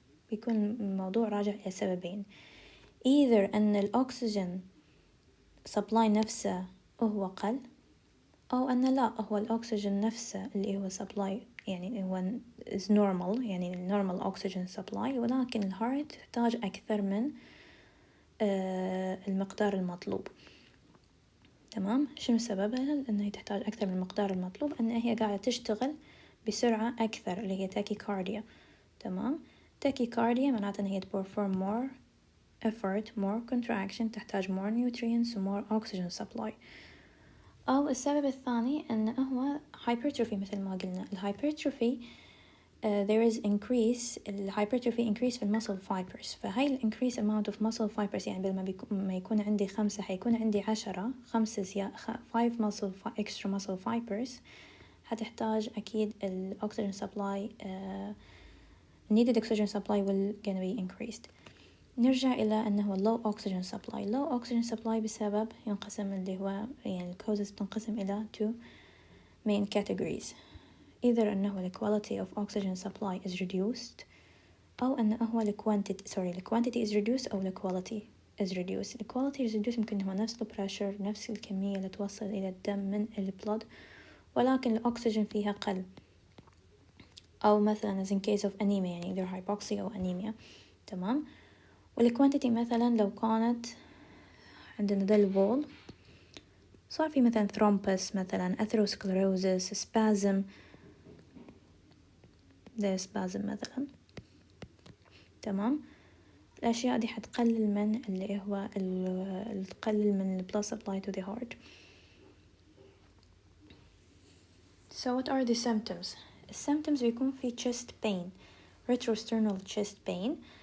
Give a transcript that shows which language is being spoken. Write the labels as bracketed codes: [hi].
[ar] بيكون الموضوع راجع إلى سببين، [en] either [ar] أن الأكسجين supply نفسه هو قل، أو أن لا هو الأكسجين نفسه اللي هو supply يعني هو [en] is normal [ar] يعني [en] normal oxygen supply، [ar] ولكن الهارت تحتاج أكثر من المقدار المطلوب تمام. شنو سببها؟ لأنها تحتاج أكثر من المقدار المطلوب، أن هي قاعدة تشتغل بسرعة أكثر اللي هي tachycardia تمام. [en] tachycardia [ar] معناته أن هي [en] perform more effort more contraction، [ar] تحتاج [en] more nutrients و more oxygen supply. [ar] أو السبب الثاني أنه هو hypertrophy، مثل ما قلنا ال [en] hypertrophy there is increase الhypertrophy increase في muscle fibers، [ar] فهاي [en] increase amount of muscle fibers [ar] يعني بدل ما يكون عندي 5 حيكون عندي [en] 10 5 extra muscle fibers، [ar] هتحتاج أكيد [en] oxygen supply needed oxygen supply will gonna be increased. [ar] نرجع إلى أنه [en] low oxygen supply. low oxygen supply [ar] بسبب ينقسم اللي هو يعني [en] causes [ar] تنقسم إلى [en] two main categories، either أنه the quality of oxygen supply is reduced، [ar] أو أنه هو [en] the quantity is reduced أو the quality is reduced. the quality is reduced [ar] ممكن هو نفس [en] the pressure [ar] نفس الكمية اللي توصل إلى الدم من البلد، ولكن الأكسجين فيها قل، أو مثلا [en] as in case of anemia يعني either hypoxia أو anemia تمام. [ar] والكوانتيتي مثلا لو كانت عندنا ده الوول صار في مثلا thrombus مثلا atherosclerosis spasm ده spasm مثلا تمام. الأشياء دي حتقلل من اللي هو تقلل من [en] blood supply to the heart. So what are the symptoms؟ الsymptoms [ar] بيكون في [en] chest pain retrosternal chest pain.